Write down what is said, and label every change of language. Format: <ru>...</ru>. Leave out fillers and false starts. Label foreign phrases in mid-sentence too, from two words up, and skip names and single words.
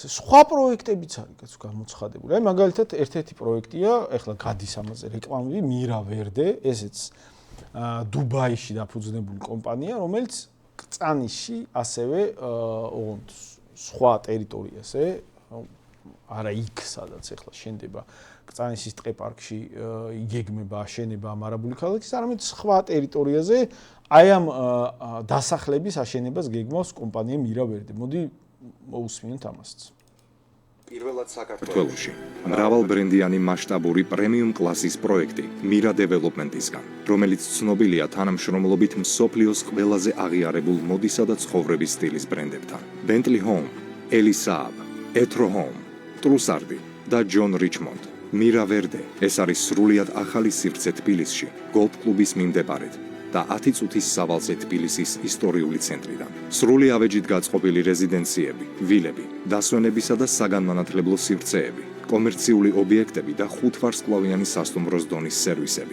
<ka>სხვა პროექტებიც არის გამოცხადებული. აი მაგალითად ერთ-ერთი პროექტია, ეხლა გადის ამაზე რეკლამები, Mira Verde, ესეც დუბაიში დაფუძნებული კომპანია, რომელიც კრწანიში ასევე სხვა ტერიტორიაზე, არა იქ, სადაც ეხლა შენდება კრწანიშის ტყეპარკში იგეგმება აშენება ამ არაბული ქალაქის, არამედ სხვა ტერიტორიაზე აი ამ დასახლების აშენებას გეგმავს კომპანია Mira Verde. მოდი მოусმინოთ ამასაც. პირველად საქართველოში მრავალბრენდიანი მასშტაბური პრემიუმ კლასის პროექტი Mira Development-ისგან, რომელიც ცნობილია თანამშრომლობით მსოფლიოს ყველაზე აღიარებულ მოდისა და ცხოვრების სტილის ბრენდებთან. Bentley Home, Ellis Saab, Etro Home, Trussardi და John Richmond. Mira Verde ეს არის სრულიად ახალი სივრცე თბილისში, გოლფ კლუბის მიმდებარედ და 10 წუთის სავალზე თბილისის ისტორიული ცენტრიდან. სრული ავეჯით გაწყობილი რეზიდენციები, ვილები, დასვენებისა და საგანმანათლებლო სივრცეები, კომერციული ობიექტები და 5 ვარსკვლავიანი სასტუმროს დონის სერვისები.</ka>